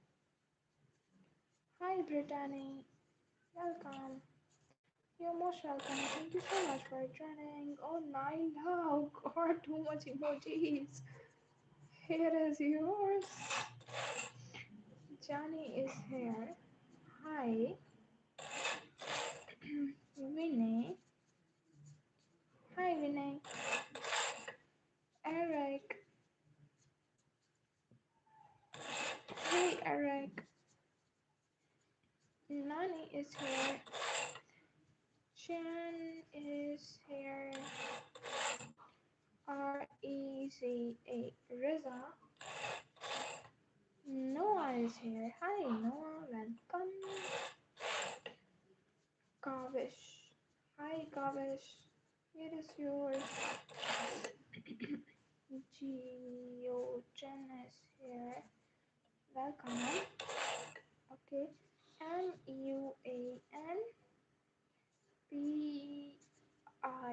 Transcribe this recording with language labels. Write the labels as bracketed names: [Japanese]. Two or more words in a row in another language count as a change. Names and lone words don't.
[English] Hi, Brittany. Welcome. You're most welcome. Thank you so much for joining. Oh, Naila. Oh, God, too much emojis. Here is yours. Johnny is here. Hi. Vinay. Hi, Vinay. Eric. Hey, Eric. Nani is here. Chen is here. Reza. Reza. Noah is here. Hi, Noah. Welcome. Kavish. Hi, Kavish. Here is yours. Geogen is here. Welcome. Okay. Muanpi.